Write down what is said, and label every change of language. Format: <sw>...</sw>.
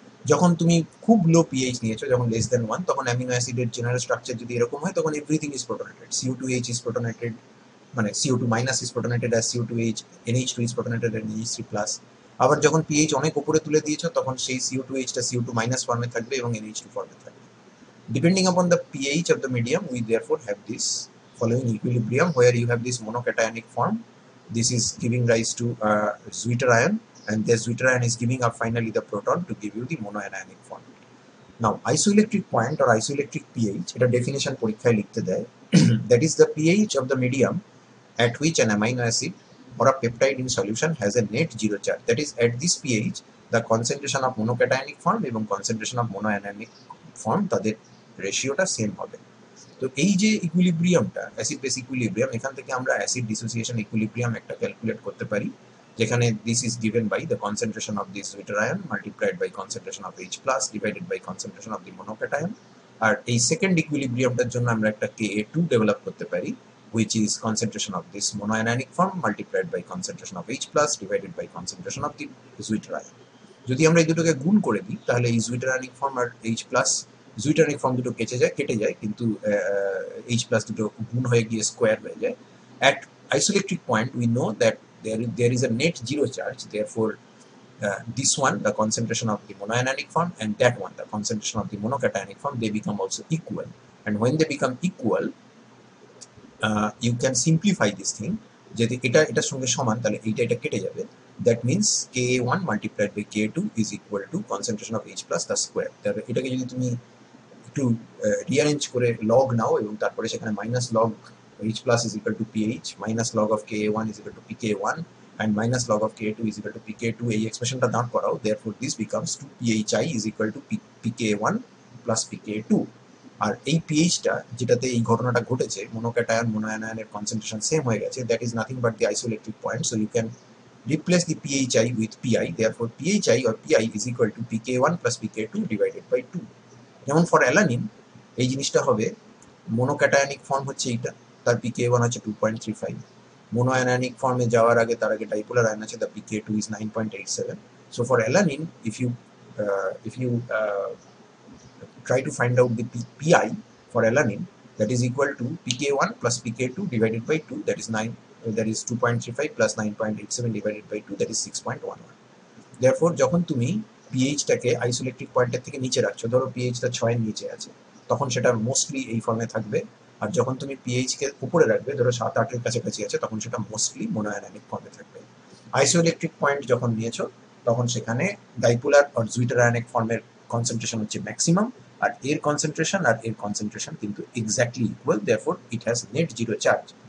<bn>যখন তুমি খুব লো পিএইচ নিয়েছো, যখন লেস দেন 1, তখন অ্যামিনো অ্যাসিডের জেনারেল স্ট্রাকচার যদি এরকম হয় তখন</bn> <en>Everything is protonated. CO2H is protonated, মানে CO2 minus is protonated as CO2H, NH2 is protonated as NH3 plus.</en> <bn>আবার যখন পিএইচ অনেক উপরে তুলে দিয়েছো তখন সেই CO2H টা CO2 মাইনাস ফর্মে থাকবে এবং NH2 ফর্মে থাকবে।</bn> <en>Depending upon the pH of the medium, we therefore have this following equilibrium where you have this monocationic form. This is giving rise to a Zwitter ion, and the Zwitter ion is giving up finally the proton to give you the monoanionic form. Now, isoelectric point or isoelectric pH,</en> <bn>এটা definition পরীক্ষায় লিখতে দেয়,</bn> <en>that is the pH of the medium at which an amino acid or a peptide in solution has a net zero charge. That is, at this pH, the concentration of monocationic form এবং concentration of monoanionic form</en> <bn>তাদের রেশিওটা same হবে। তো এই যে ইকুইলিব্রিয়ামটা, acid base equilibrium, এখান থেকে আমরা অ্যাসিড ডিসোসিয়েশন ইকুইলিব্রিয়াম একটা ক্যালকুলেট করতে পারি, যেখানে</bn> <en>This is given by the concentration of this Zwitter ion multiplied by concentration of H plus divided by concentration of the monocation.</en> <bn>আর এই সেকেন্ড ইকুইলিব্রিয়ামটার জন্য আমরা একটা Ka2 ডেভেলপ করতে পারি,</bn> <en>which is concentration of this monoanionic form multiplied by concentration of H plus divided by concentration of the Zwitter ion.</en> <bn>যদি আমরা এই দুটোকে গুণ করে দিই তাহলে এই Zwitter ionic form আর H plus Zwitter ionic form দুটো কেটে যায়, কিন্তু H plus দুটো গুণ হয়ে গিয়ে স্কোয়ার হয়ে যায়।</bn> <en>At isoelectric point we know that there is a net zero charge, therefore this one, the concentration of the monoanionic form, and that one, the concentration of the monocationic form, they become also equal. And when they become equal, you can simplify this thing,</en> <bn>যদি এটার সঙ্গে সমান তাহলে এটা কেটে যাবে।</bn> <en>That means Ka1 multiplied by Ka2 is equal to concentration of H plus the square.</en> <bn>তাহলে এটাকে যদি তুমি একটু রিঅ্যারেঞ্জ করে লগ নাও এবং তারপরে সেখানে</bn> <en>minus log H plus is equal to PH, minus log of Ka1 is equal to Pk1, and minus log of Ka2 is equal to Pk2,</en> <bn>এই এক্সপ্রেশনটা দাঁড় করাও,</bn> <en>therefore this becomes 2PHI is equal to Pk1 plus pKa2।</en> <bn>আর এই পিএইচটা যেটাতে এই ঘটনাটা ঘটেছে, মোনোক্যাটায়ন মোনোঅ্যানায়নের concentration same হয়ে গেছে,</bn> <en>That is nothing but the isoelectric point. So you can replace the PHI with PI, therefore PHI or PI is equal to pK1 plus pK2 divided by 2.</en> <bn>যেমন for alanine এই জিনিসটা হবে, মোনোক্যাটায়নিক form হচ্ছে এইটা, তার pK1 হচ্ছে 2.35, মোনোঅ্যানায়নিক ফর্মে যাওয়ার আগে তার আগে ডাইপোলার আয়ন আছে,</bn> <en>the pK2 is 9.87. So for alanine, if you try to find out the PI for alanine, that is equal to pK1 plus pK2 divided by 2, that is 9, that is 2.35 plus 9.87 divided by 2, that is 6.11.</en> <bn>Therefore যখন তুমি পিএইচটাকে isoelectric পয়েন্টের থেকে নিচে রাখছো, ধরো পিএইচটা 6 এর নিচে আছে, তখন সেটা মোস্টলি এই ফর্মে থাকবে। আর যখন তুমি পিএইচকে উপরে রাখবে, ধরো 7-8 এর কাছাকাছি আছে, তখন সেটা মোস্টলি মোনোঅ্যানায়নিক ফর্মে থাকবে। আইসোইলেক্ট্রিক পয়েন্ট যখন নিয়েছো, তখন সেখানে ডাইপোলার আর জুইটার-আয়নিক ফর্মের কনসেন্ট্রেশন হচ্ছে ম্যাক্সিমাম, আর এর কনসেন্ট্রেশন কিন্তু exactly equal,</bn> <en>Therefore it has net zero charge.</en>